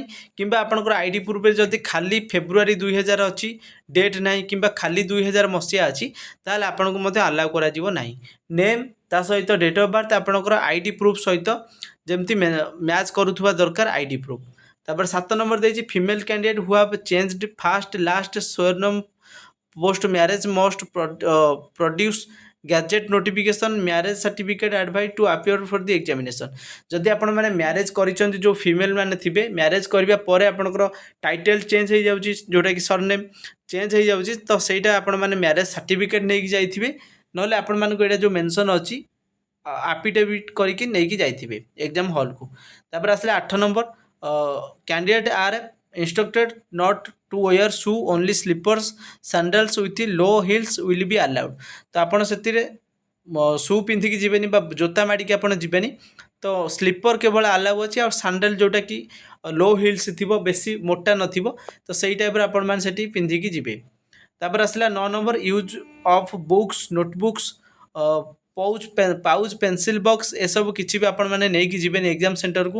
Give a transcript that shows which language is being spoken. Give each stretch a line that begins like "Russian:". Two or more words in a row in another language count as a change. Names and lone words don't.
Odia: କିମ୍ବା ଆପଣଙ୍କର ଆଇଡି ପ୍ରୁଫ୍ରେ ଯଦି ଖାଲି ଫେବୃଆରୀ 2000 ଅଛି, ଡେଟ୍ ନାହିଁ, କିମ୍ବା ଖାଲି 2000 ମସିହା ଅଛି, ତାହେଲେ ଆପଣଙ୍କୁ ମଧ୍ୟ ଆଲାଉ କରାଯିବ ନାହିଁ। ନେମ୍ ତା ସହିତ
English: date of birth
Odia: ଆପଣଙ୍କର
English: ID proof
Odia: ସହିତ ଯେମିତି ମ୍ୟାଚ୍ କରୁଥିବା ଦରକାର
English: ID proof.
Odia: ତାପରେ 7 ନମ୍ବର ଦେଇଛି
English: female candidate who have changed first last ସ୍ୱର୍ଣ୍ଣମ post marriage must produce gazette notification marriage certificate advised to appear for the examination।
Odia: ଯଦି ଆପଣ ମାନେ ମ୍ୟାରେଜ୍ କରିଛନ୍ତି, ଯେଉଁ ଫିମେଲ୍ ମାନେ ଥିବେ, ମ୍ୟାରେଜ୍ କରିବା ପରେ ଆପଣଙ୍କର
English: title change
Odia: ହେଇଯାଉଛି, ଯେଉଁଟାକି
English: surname change
Odia: ହେଇଯାଉଛି, ତ ସେଇଟା ଆପଣମାନେ
English: marriage certificate
Odia: ନେଇକି ଯାଇଥିବେ। ନହେଲେ ଆପଣମାନଙ୍କୁ ଏଇଟା ଯେଉଁ ମେନସନ୍ ଅଛି ଆଫିଡେଭିଟ୍ କରିକି ନେଇକି ଯାଇଥିବେ ଏକ୍ଜାମ୍ ହଲ୍କୁ। ତାପରେ ଆସିଲେ 8 ନମ୍ବର,
English: candidate are instructed not to wear shoe, only slippers sandals with low heels will be allowed।
Odia: ତ ଆପଣ ସେଥିରେ ସୁ ପିନ୍ଧିକି ଯିବେନି ବା ଜୋତା ମାଡ଼ିକି ଆପଣ ଯିବେନି, ତ ସ୍ଲିପର୍ କେବଳ ଆଲାଉ ଅଛି, ଆଉ ସାଣ୍ଡେଲ୍ ଯେଉଁଟାକି
English: low heels
Odia: ଥିବ, ବେଶୀ ମୋଟା ନଥିବ, ତ ସେଇ ଟାଇପ୍ର ଆପଣମାନେ ସେଠି ପିନ୍ଧିକି ଯିବେ। ତାପରେ ଆସିଲା 9 ନମ୍ବର,
English: use of books notebooks pouch pencil box
Odia: ଏସବୁ କିଛି ବି ଆପଣମାନେ ନେଇକି ଯିବେନି ଏକ୍ଜାମ୍ ସେଣ୍ଟରକୁ।